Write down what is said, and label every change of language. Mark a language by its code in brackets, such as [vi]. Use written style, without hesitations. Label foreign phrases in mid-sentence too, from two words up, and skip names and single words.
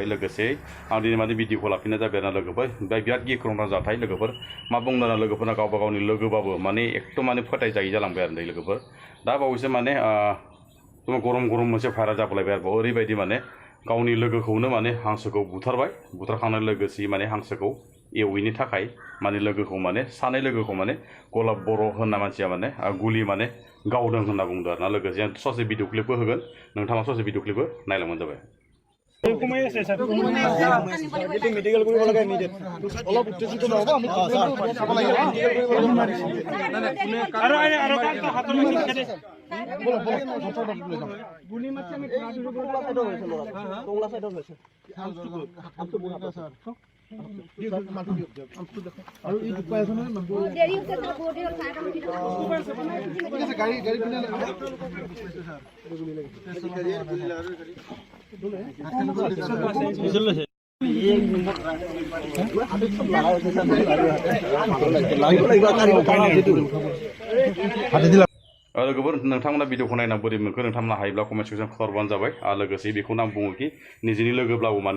[brx] लोगोसे आं दिनै माने भिडिअखौ लाफिननाय जाबाय आरोना लोगोफोर ओमफ्राय बिराद गिख्रंथाव जाथाय लोगोफोर मा बुंनो लोगोफोरना गावबा गावनि लोगोबाबो माने एकदम माने फोथायजायि जालांबाय आरो लोगोफोर दा बावैसो माने गरम मोनसे भाइराल जाबोलायबाय आरो ओरैबायदि माने गावनि लोगोखौनो माने हांसोखौ बुथारखांनाय लोगोसे माने हांसोखौ एवैनि थाखाय माने लोगोखौ माने सानै लोगोखौ माने गलाब बर' होनना मानसिया माने गुलि माने गावदों होनना बुंदों आरोना लोगोसे ससे [en] video clipbo [brx] होगोन नोंथाङा ससे [en] video clipbo [brx] नायलांबानो जाबाय [as] मेडिकल কৰিব লাগে ইমিডিয়েট অলপ উত্তেজিত নহব আমি আৰু হাতৰ খেদে গুলি মারছে আমি টোংলা সাইডত হৈছে টোংলা সাইডত হৈছে আমটো বুঢ়া স্যার আৰু এই দুপাই আছে নহয় দেৰি হৈছে স্যার বডি আৰু সাইডত ঠিক আছে গাড়ী পিনে গুলি লাগে [brx] लोगोफोर नोंथांमोना भिडिअखौ नायना बोरै मोनखो नोंथांमोना हायोब्ला [en] comment section [brx] खालामबानो जाबाय लोगोसे बेखौनो आं बुङो कि निजिनि लोगोब्लाबो माने